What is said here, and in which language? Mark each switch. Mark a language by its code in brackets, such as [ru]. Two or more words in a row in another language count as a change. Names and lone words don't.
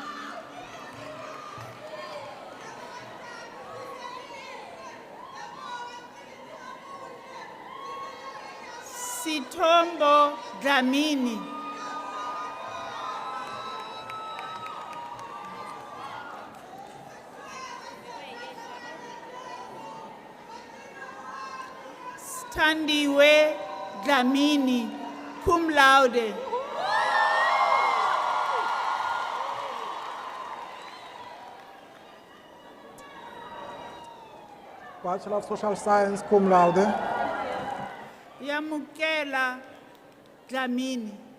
[en] Sithombo Dlamini. Thandiwe Dlamini, [la] cum laude. [en] Bachelor of Social Science, [la] cum laude. [en] Yamukela Dlamini.